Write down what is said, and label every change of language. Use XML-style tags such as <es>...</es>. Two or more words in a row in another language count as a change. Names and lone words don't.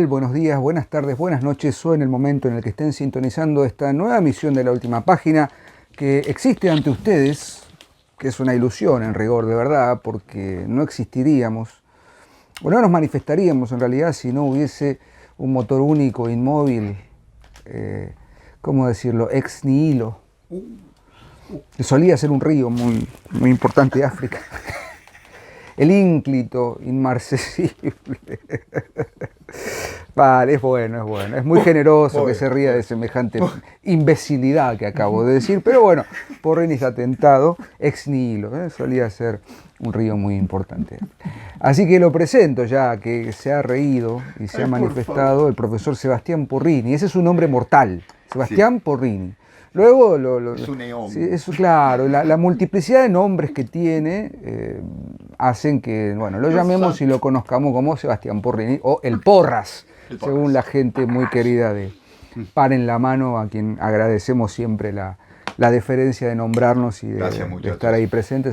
<es>Buenos días, buenas tardes, buenas noches o en el momento en el que estén sintonizando esta nueva emisión de La Última Página que existe ante ustedes, que es una ilusión en rigor de verdad, porque no existiríamos, o no nos manifestaríamos en realidad si no hubiese un motor único, inmóvil, ¿cómo decirlo?,</es> <la>ex nihilo.</la> <es>Solía ser un río muy importante de África. El ínclito, inmarcesible. Vale, es bueno. Es muy generoso que se ría de semejante imbecilidad que acabo de decir, pero bueno, Porrini está tentado,</es> <la>ex nihilo,</la> <es>solía ser un río muy importante. Así que lo presento ya, que se ha reído y se ha manifestado el profesor Sebastián Porrini. Ese es un nombre mortal, Sebastián Porrini. Luego es un neón. Sí, claro, la multiplicidad de nombres que tiene hacen que, bueno, lo llamemos y lo conozcamos como Sebastián Porrini o el Porras, según la gente muy querida de Par en la Mano, a quien agradecemos siempre la deferencia de nombrarnos y de estar ahí presentes.</es>